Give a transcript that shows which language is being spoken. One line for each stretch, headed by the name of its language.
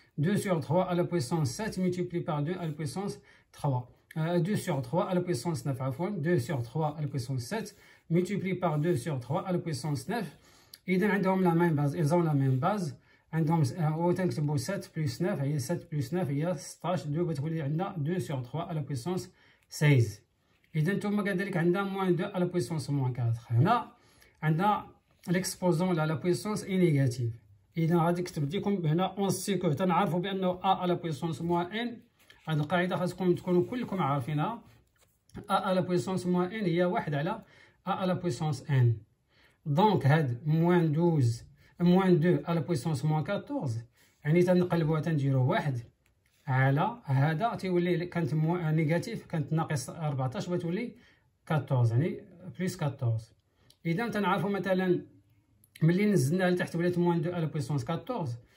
French: 2 sur 3 à la puissance 7 multiplié par 2 à la puissance 3. 2 sur 3 à la puissance 9 عفوا 2 sur 3 à la puissance 7 multiplié par 2 sur 3 à la puissance 9.
Arabic: إذا عندهم لا ميم باز،
French: ils ont la même base.
Arabic: عندهم تنكتبوا 7 plus 9 هي 7 plus 9 هي 16.
French: 2
Arabic: بتولي عندنا
French: 2 sur 3 à la puissance 16.
Arabic: إذا نتوما كذلك عندنا
French: moins 2 à la puissance moins 4. هنا عندنا l'exposant à la puissance est négative.
Arabic: إذا غادي كتبت لكم هنا اون سيكو تنعرفوا بأنه a à la puissance moins n. هاد القاعدة خاصكم تكونوا كلكم عارفينها.
French: a à la puissance moins n هي 1 على a à la puissance n.
Arabic: دونك هاد moins 12
French: moins 2 à la puissance moins 14
Arabic: يعني تنقلبوها تنديرو 1 على هذا تيولي كانت نيجاتيف كانت ناقص 14 بتولي 14 يعني بلس 14. إذا تنعرفوا مثلا ملي نزلناها لتحت ولات
French: moins 2 à la puissance 14.